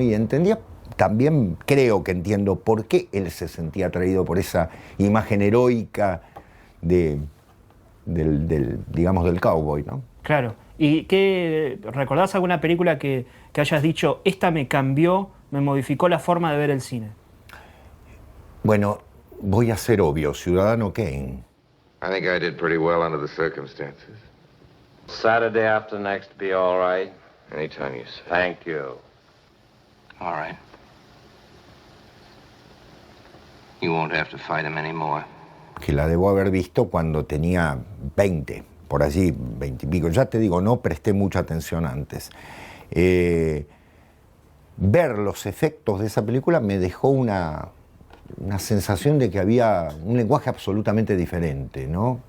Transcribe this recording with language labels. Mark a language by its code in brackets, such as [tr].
[es] Y entendía, también creo que entiendo por qué él se sentía atraído por esa imagen heroica digamos, del cowboy, ¿no? Claro. ¿Y recordás alguna película que hayas dicho, esta me cambió, me modificó la forma de ver el cine? Bueno, voy a ser obvio, Ciudadano Kane. [en] I think I did pretty well under the circumstances. Saturday after next be all right? Anytime you say. Thank you. All right. You won't have to fight him anymore. [es] Que la debo haber visto cuando tenía 20, por allí, 20 y pico. Ya te digo, no presté mucha atención antes. Ver los efectos de esa película me dejó una sensación de que había un lenguaje absolutamente diferente, ¿no?